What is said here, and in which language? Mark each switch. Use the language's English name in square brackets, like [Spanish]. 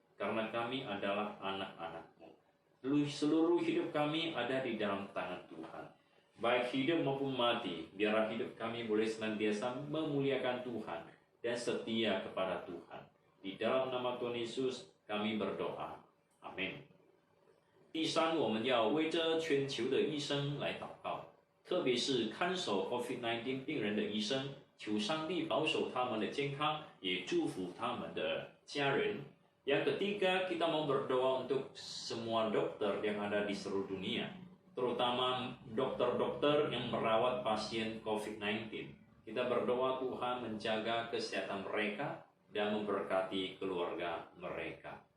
[Indonesian] Karena kami adalah anak-anak-Mu. Seluruh hidup kami ada di dalam tangan Tuhan. Baik hidup maupun mati, biarlah hidup kami boleh senantiasa memuliakan Tuhan dan setia kepada Tuhan. Di dalam nama Tuhan Yesus kami berdoa. Amin. [Chinese] 第三，我们要为这全球的医生来祷告，特别是看守 COVID-19 病人的医生，求上帝保守他们的健康，也祝福他们的家人。 [Indonesian] Yang ketiga, kita mau berdoa untuk semua dokter yang ada di seluruh dunia, terutama dokter-dokter yang merawat pasien COVID-19. Kita berdoa Tuhan menjaga kesehatan mereka dan memberkati keluarga mereka.